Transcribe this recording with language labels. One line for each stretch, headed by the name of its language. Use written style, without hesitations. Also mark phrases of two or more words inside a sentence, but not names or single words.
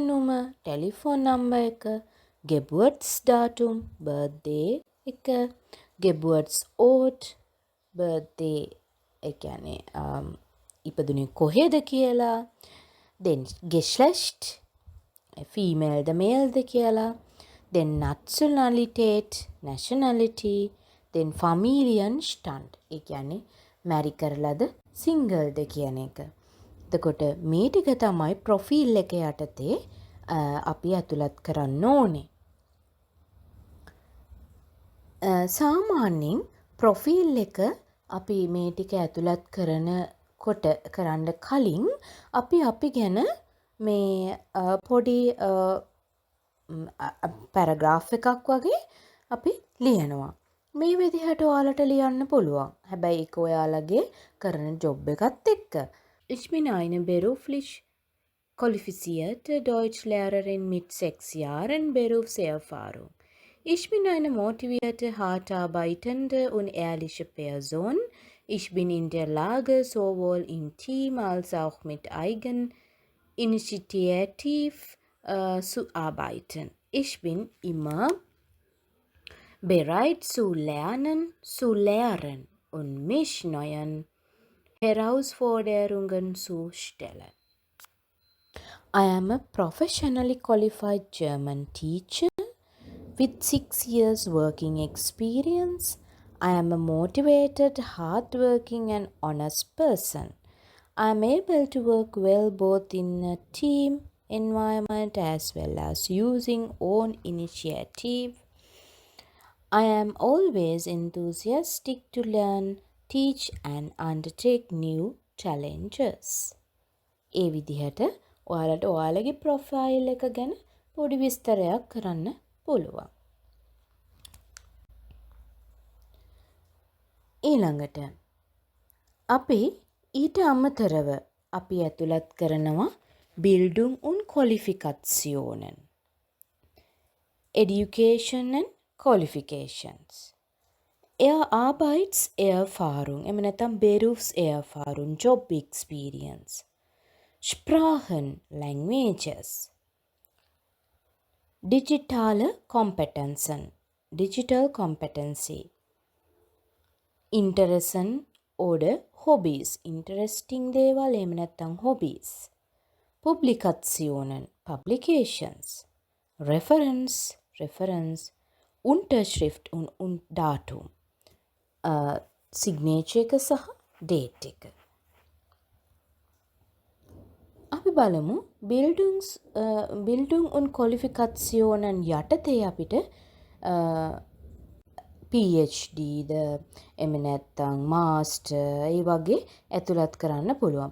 Sinhala: නම්බර් එක,
German: Geburtsdatum,
Sinhala: බර්ත්ඩේ එක,
German: Geburtsort,
Sinhala: බර්ත්ඩේ ඒ කියන්නේ ඉපදුනේ කොහෙද කියලා, then geschlecht ෆීමේල්ද මේල්ද කියලා,
English: then nationality,
Sinhala: then familienstand ඒ කියන්නේ මැරි කරලාද සිංගල්ද කියන එක. එතකොට මේ ටික තමයි ප්‍රොෆයිල් එක යටතේ අපි ඇතුළත් කරන්න ඕනේ. සාමාන්‍යයෙන් ප්‍රොෆයිල් එක අපි මේ ටික ඇතුළත් කරනකොට කරන්න කලින් අපි ගැන මේ පොඩි පැරග්‍රාෆ් එකක් වගේ අපි ලියනවා. මේ විදිහට ඔයාලට ලියන්න පුළුවන්. හැබැයි ඒක ඔයාලගේ කරන ජොබ් එකත් එක්ක.
German: Ich bin eine beruflich qualifizierte Deutschlehrerin mit 6 Jahren Berufserfahrung. Ich bin eine motivierte, hart arbeitende und ehrliche Person. Ich bin in der Lage, sowohl im Team als auch mit Eigeninitiativ zu arbeiten. Ich bin immer bereit zu lernen, zu lehren und mich neuen Herausforderungen zu stellen.
English: I am a professionally qualified German teacher with 6 years working experience. I am a motivated, hardworking and honest person. I am able to work well both in a team environment as well as using own initiative. I am always enthusiastic to learn, teach and undertake new challenges.
Sinhala: ඒ විදිහට ඔයාලට ඔයාලගේ ප්‍රොෆයිල් එක ගැන පොඩි විස්තරයක් කරන්න පුළුවන්. ඊළඟට අපි ඊට අමතරව අපි ඇතුළත් කරනවා
German: Bildung und Qualifikationen.
English: Education and Qualifications.
German: Arbeitserfahrung,
Sinhala: එහෙම නැත්නම් Berufserfahrung,
English: Job Experience.
German: Sprachen, Languages. Digitale Kompetenzen,
English: Digital Competency.
German: Interessen oder Hobbys,
Sinhala: interesting දේවල් එහෙම නැත්නම් hobbies.
German: Publikationen, publications.
English: Reference.
German: Unterschrift und Datum.
Sinhala: Signature එක සහ date එක. අපි බලමු
German: Bildung und Qualifikationen
Sinhala: යටතේ අපිට PhD ද එහෙම නැත්නම් මාස්ටර් ඒ වගේ ඇතුළත් කරන්න පුළුවන්.